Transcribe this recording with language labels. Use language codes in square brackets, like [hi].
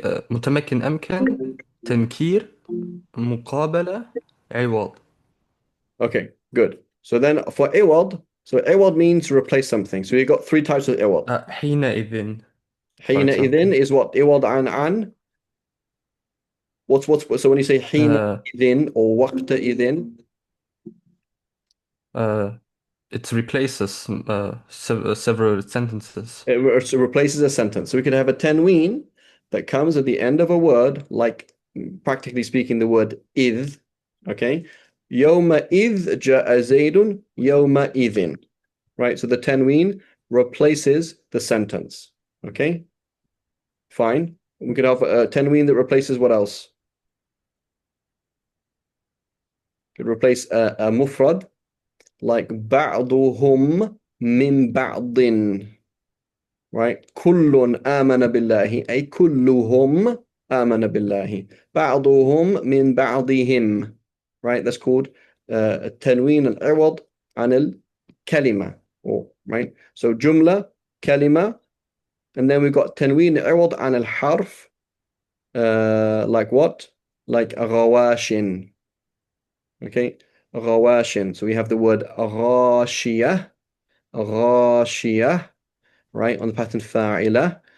[ar] متمكن أمكن تنكير مقابلة عوض. [en] Okay, good. So then for awad, so awad means to replace something. So you got 3 types of awad. [ar] حينئذ, for حين [en] example. إذن is what? Awad an. What's so when you say حين إذن or وقت إذن? It replaces several sentences. It replaces a sentence. So we could have a tanween that comes at the end of a word, like practically speaking, the word إذ. [ar] Okay, يومئذ جاء زيد يومئذ. [en] Right. So the tanween replaces the sentence. Okay. Fine. We could have a tanween that replaces what else? Could replace a mufrad like [ar] بعضهم من بعض, [en] right? [ar] كل آمن بالله أي كلهم آمن بالله بعضهم من بعضهم, right? That's called التنوين العوض عن الكلمة, right? [en] So جملة كلمة, and then we've got [ar] تنوين العوض عن الحرف, [en] like what? Like غواشٍ. Okay, غواشٍ. So we have the word غاشية, غاشية, right, on the pattern فاعلة.